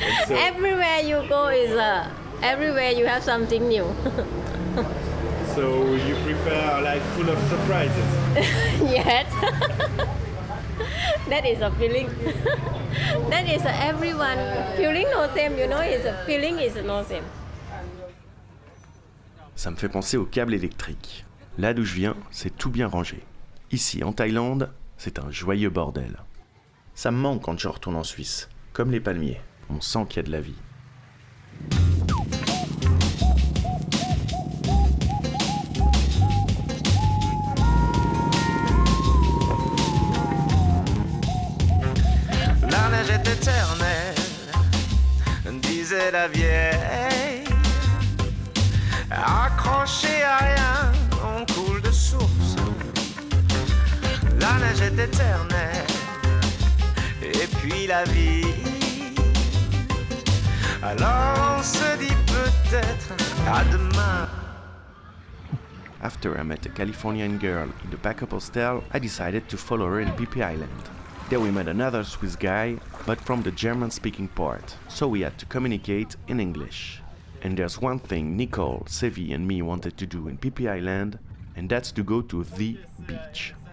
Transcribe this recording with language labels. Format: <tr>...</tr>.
<en>Everywhere you go is everywhere you have something new. So you prefer a life full of surprises? Yes. That is a feeling. That is everyone feeling no same, you know. Is a feeling is no same.</en> <fr>Ça me fait penser au câble électrique. Là d'où je viens, c'est tout bien rangé. Ici, en Thaïlande, c'est un joyeux bordel. Ça me manque quand je retourne en Suisse. Comme les palmiers, on sent qu'il y a de la vie. La neige est éternelle, disait la vieille. Accroché à rien, on coule de source. La neige est éternelle, et puis la vie. Alors on se dit peut-être à demain.</fr> <en>After I met a Californian girl in the backup hostel, I decided to follow her in Phi Phi Island. There we met another Swiss guy, but from the German-speaking part, so we had to communicate in English. And there's one thing Nicole, Sevi and me wanted to do in Phi Phi Island, and that's to go to the beach.</en>